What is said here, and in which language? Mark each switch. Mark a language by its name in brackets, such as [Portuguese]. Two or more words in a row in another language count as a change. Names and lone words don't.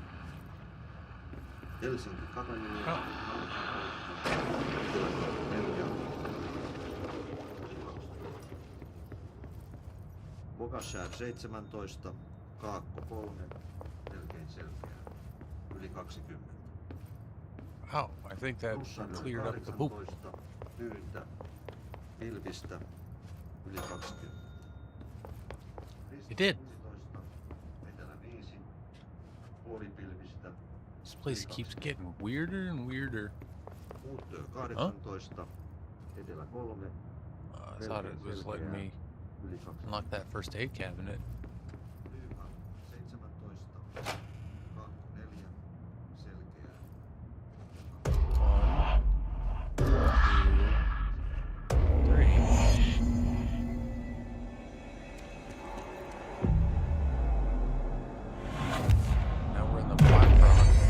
[Finnish] Helsinki Katajuni 4. Bogaskär 17, Kaakko 3, melkein selkeää yli 20. [English] Oh, I think that cleared up the poop. [Finnish] Tyyntä, pilvistä, yli 20. [English] It did. [Finnish] Etelä 5, puolipilvistä. [English] This place keeps getting weirder and weirder. [Finnish] Uuttyö 18, etelä 3. [English] I thought it was letting me unlock that first aid cabinet. [Finnish] Lyyha 17, Kaakko 4, selkeää. [English] 1, 2, 3. Now we're in the Black Rock.